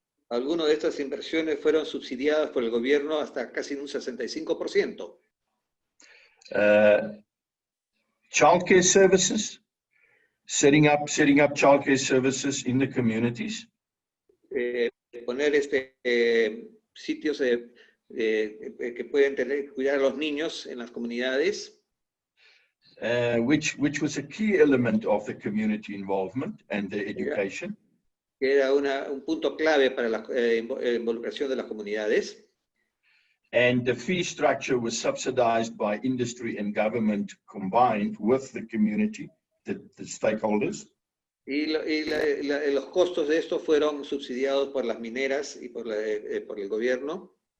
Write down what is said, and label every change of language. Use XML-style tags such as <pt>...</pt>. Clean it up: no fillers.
<es>Algunas de estas inversiones fueron subsidiadas por el gobierno hasta casi un 65%.</es> <en>Childcare services, setting up childcare services in the communities.</en> <es>Poner sitios que pueden cuidar a los niños en las comunidades.</es> <en>Which was a key element of the community involvement and the education.</en> <es>Que era un punto clave para la involucración de las comunidades.</es> <en>And the fee structure was subsidized by industry and government combined with the community, the stakeholders.</en> <es>Y los costos de esto fueron subsidiados por las mineras y por el gobierno.</es>